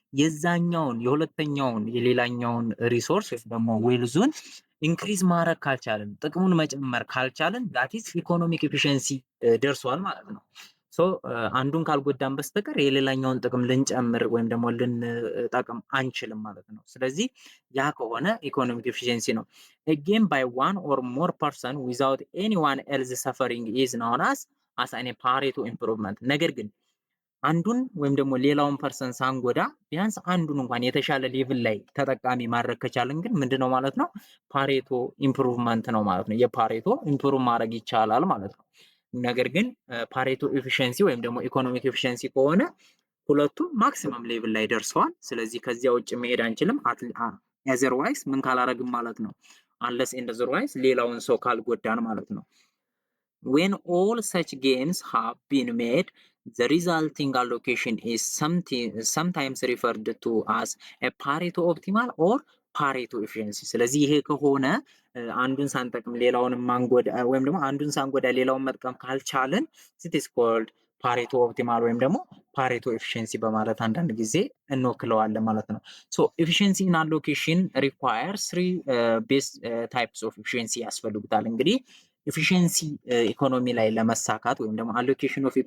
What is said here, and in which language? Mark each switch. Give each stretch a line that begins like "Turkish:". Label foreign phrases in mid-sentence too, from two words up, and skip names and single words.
Amharic: የዛኛውን የሁለተኛውን የሌላኛውን ሪሶርስ ወይም ደግሞ ዌልዙን
English: increase
Amharic: ካልቻልን ጥቅሙን መጨመር ካልቻልን
English: that is economic efficiency
Amharic: ደርሷል ማለት ነው። ሶ አንዱን ካልጎዳን በስተቀር የሌላኛውን ጥቅም ልንጨምር ወይም ደግሞ ልንጠቅም አንችልም ማለት ነው። ስለዚህ ያ ከሆነ
English: economic efficiency
Amharic: ነው።
English: again by one or more person without anyone else suffering is known as an Pareto improvement።
Amharic: ነገር ግን አንዱን ወይም ደግሞ ሌላውን ፐርሰን ሳንጎዳ ቢያንስ አንዱን እንኳን የተሻለ ሌቭል ላይ ተጠቃሚ ማድረግ ከቻልን ግን ምንድነው ማለት ነው
English: Pareto improvement
Amharic: ነው ማለት ነው። የፓሬቶ ኢምፕሩቭ ማድረግ ይቻላል ማለት ነው። ነገር ግን
English: Pareto efficiency
Amharic: ወይም ደግሞ
English: economic efficiency
Amharic: ከሆነ ሁለቱም
English: maximum level
Amharic: ላይ ደርሰዋል። ስለዚህ ከዚያ ውጭ መሄድ አንችልም። አዘርዋይስ ምን ካላረግም ማለት ነው
English: unless and otherwise
Amharic: ሌላውን ሰው ካልጎዳን ማለት ነው።
English: when all such gains have been made the resulting allocation is sometimes referred to as a Pareto optimal or Pareto efficiency።
Amharic: ስለዚህ ይሄ ከሆነ አንዱን ሳንጠቅም ሌላውን ማንጎዳ ወይም ደግሞ አንዱን ሳንጎዳ ሌላውን መጥቀም ካልቻልን
English: it is called Pareto optimal
Amharic: ወይም ደግሞ
English: Pareto efficiency
Amharic: በማለት አንዳንድ ጊዜ እንወክለዋለን ማለት ነው።
English: so efficiency in allocation require 3 base types of efficiency
Amharic: ያስፈልጉታል። እንግዲህ
English: efficiency economy
Amharic: ላይ ለመሳካት ወይም ደግሞ
English: allocation of